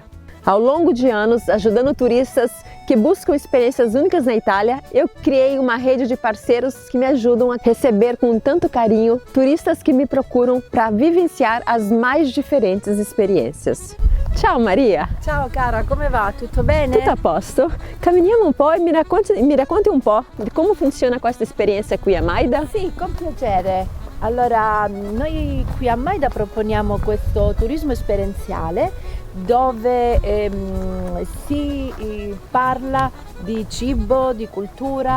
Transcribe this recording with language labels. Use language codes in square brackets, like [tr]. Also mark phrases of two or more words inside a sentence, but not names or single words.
[pt] Ao longo de anos, ajudando turistas que buscam experiências únicas na Itália, eu criei uma rede de parceiros que me ajudam a receber com tanto carinho turistas que me procuram para vivenciar as mais diferentes experiências. [it] Ciao Maria! Ciao cara, come va? Tutto bene? Tutto a posto? Camminiamo un po' e mi racconti un po' di come funziona questa esperienza qui a Maida? Sì, con piacere. Allora, noi qui a Maida proponiamo questo turismo esperienziale dove si parla di cibo, di cultura,